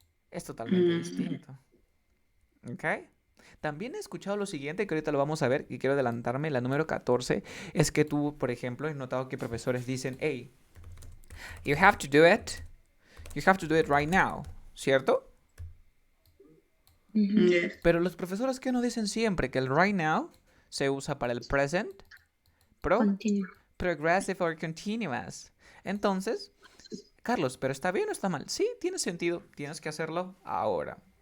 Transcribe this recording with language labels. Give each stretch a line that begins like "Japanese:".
Spanish: Es totalmente distinto. ¿Ok? También he escuchado lo siguiente, que ahorita lo vamos a ver, y quiero adelantarme, la número 14, es que tú, por ejemplo, he notado que profesores dicen,
English: hey, you have to do it right now,
Spanish: ¿cierto?
English: Yes.
Spanish: Pero los profesores que no dicen siempre que el right now se usa para el present,
English: Continue. progressive or continuous.
Spanish: Entonces, Carlos, ¿pero está bien o está mal? Sí, tiene sentido, tienes que hacerlo ahora.